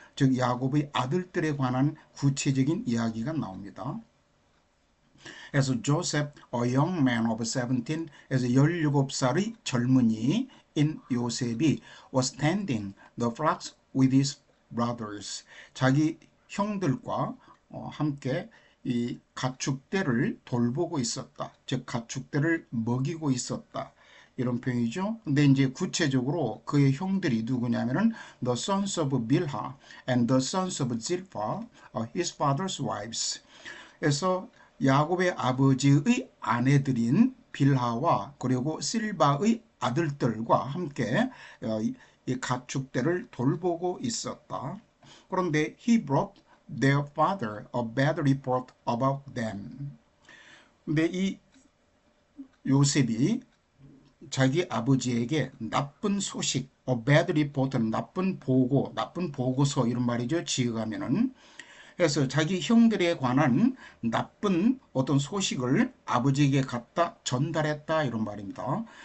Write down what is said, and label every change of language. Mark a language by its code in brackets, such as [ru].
[ko] 즉 야곱의 아들들에 관한 구체적인 이야기가 나옵니다. [en] 그래서 Joseph, a young man of 17, [ko] 그래서 17살의 젊은이 인 요셉이 [en] was tending the flocks with his brothers. [ko] 자기 형들과 함께 이 가축대를 돌보고 있었다. 즉 가축대를 먹이고 있었다. 이런 표현이죠. 근데 이제 구체적으로 그의 형들이 누구냐면은 [en] the sons of Bilhah and the sons of Zilpah, his father's wives. [ko] 그래서 야곱의 아버지의 아내들인 빌하와 그리고 실바의 아들들과 함께 이 가축대를 돌보고 있었다. [en] 그런데 he brought their father a bad report about them. [ko] 근데 이 요셉이 자기 아버지에게 나쁜 소식, bad report는 나쁜 보고, 나쁜 보고서 이런 말이죠. 지어가면은 그래서 자기 형들에 관한 나쁜 어떤 소식을 아버지에게 갖다 전달했다 이런 말입니다.